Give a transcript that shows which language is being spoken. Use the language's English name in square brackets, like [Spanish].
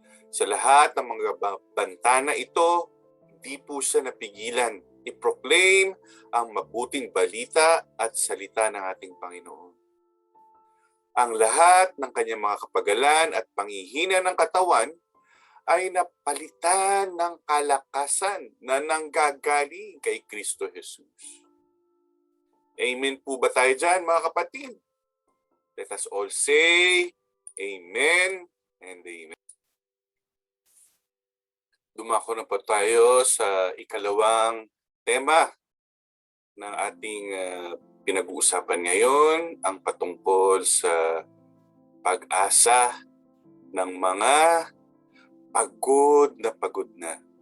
[Filipino] Sa lahat ng mga banta na ito, hindi po siya napigilan i-proclaim ang mabuting balita at salita ng ating Panginoon. Ang lahat ng kanyang mga kapagalan at panghihina ng katawan ay napalitan ng kalakasan na nanggagaling kay Kristo Jesus. Amen po ba tayo dyan, mga kapatid? [English] Let us all say, Amen and Amen. [Filipino] Dumako na po tayo sa ikalawang tema ng ating pinag-uusapan ngayon, ang patungkol sa pag-asa ng mga pagod na.